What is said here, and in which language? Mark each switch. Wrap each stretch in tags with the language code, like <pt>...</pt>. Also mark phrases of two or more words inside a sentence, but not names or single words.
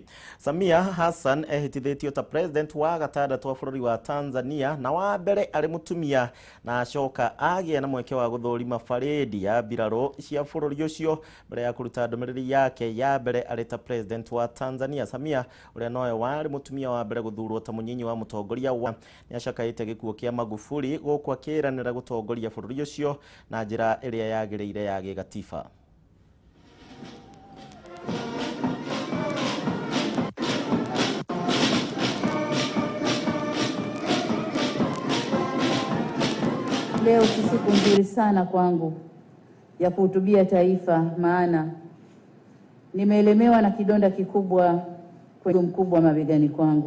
<ki>Samia Hassan ehitithitio ta president wa gatandatu wa bururi wa Tanzania na wa mbere ari mutumia na acoka agie na mweke wa guthurima faredi ya biraro cia bururi ucio mbere ya kuruta ndumiriri yake ya mbere ari ta president wa Tanzania. Samia uria noe wari mutumia wa mbere guthurwo ta munyinyi wa mutongoria wa ni acakaite gikuo kia Magufuli guku akiranira gutongoria bururi ucio na njira iria yagireire ya gigatiba.</ki> <sw>Leo si siku nzuri sana kwangu ya kuhutubia taifa, maana nimeelemewa na kidonda kikubwa kwenye mkubwa mabegani kwangu.</sw>